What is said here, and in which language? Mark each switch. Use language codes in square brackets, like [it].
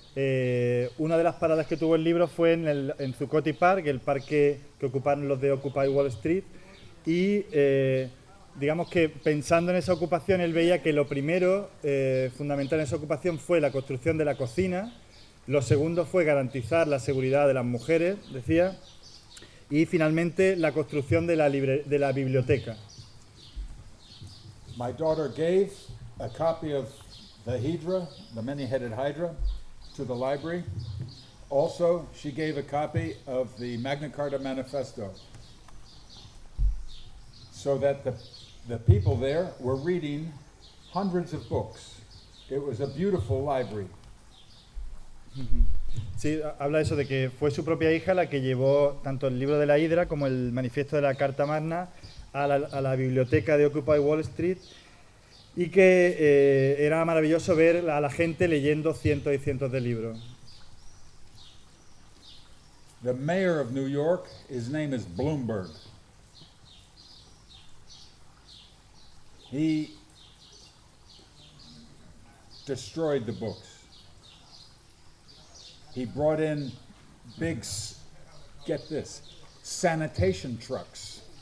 [es] Una de las paradas que tuvo el libro fue en Zuccotti Park, el parque que ocuparon los de Occupy Wall Street, y digamos que pensando en esa ocupación, él veía que lo primero, fundamental en esa ocupación, fue la construcción de la cocina, lo segundo fue garantizar la seguridad de las mujeres, decía, y finalmente la construcción de la biblioteca. [en] My daughter gave a copy of the Hydra, the many-headed Hydra, to the library. Also, she gave a copy of the Magna Carta Manifesto, so that the people there were reading hundreds of books. It was a beautiful library. [es] Sí, habla eso de que fue su propia hija la que llevó tanto el libro de la Hydra como el manifiesto de la Carta Magna a la biblioteca de Occupy Wall Street, y que era maravilloso ver a la gente leyendo cientos y cientos de libros. [en] The mayor of New York, his name is Bloomberg. He destroyed the books. He brought in big, get this, sanitation trucks.